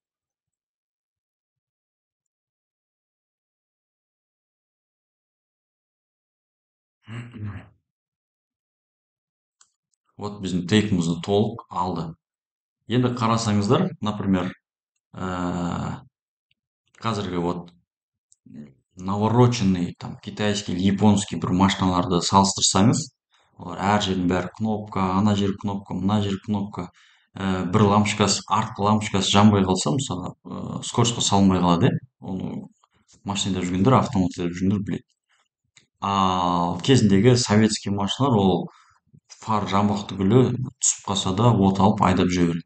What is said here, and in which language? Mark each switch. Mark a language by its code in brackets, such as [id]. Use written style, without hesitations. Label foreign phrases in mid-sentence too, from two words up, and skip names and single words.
[kk] Вот біздің тейкімізді толық алды. Енді қарасаңыздар, например, қазіргі [ru] вот навороченный там китайский или японский [kk] бір машиналарды салыстырсаңыз, олар әр жердің бәрі кнопка, ана жер кнопка, мына жер кнопка, бір лампочкасы, артқы лампочкасы жанбай қалса, мысалы, скоростьқа салынбай қалады, оны машинада жүргендер, автоматта жүргендер біледі. Ал кезіндегі советский машиналар ол фар жабық түгілі түсіп қалса да от алып айдап жүре береді.